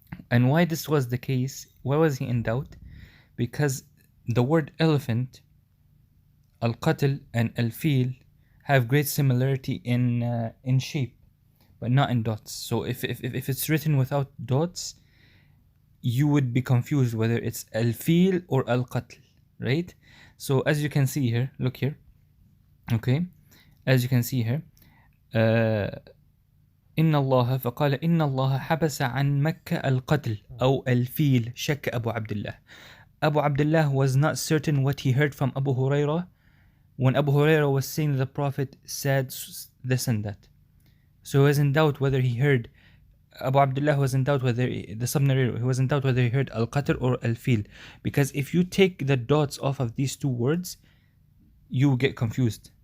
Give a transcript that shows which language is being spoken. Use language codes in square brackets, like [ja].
[en] And why this was the case? Why was he in doubt? Because the word elephant, al-qatl, and al-fil have great similarity in shape, but not in dots. So if it's written without dots, you would be confused whether it's al-fil or al-qatl, right? So as you can see here, [ar] look here, okay, as you can see here, إن الله فقال إن الله حبس عن مكة القتل أو الفيل شك أبو عبد الله. [en] Abu Abdullah was not certain what he heard from Abu Huraira when Abu Huraira was saying the Prophet said this and that. So he was in doubt whether he heard, Abu Abdullah was in doubt whether, the sub-narrator, he was in doubt whether he heard al-qatl or al-fil. Because if you take the dots off of these two words, you get confused.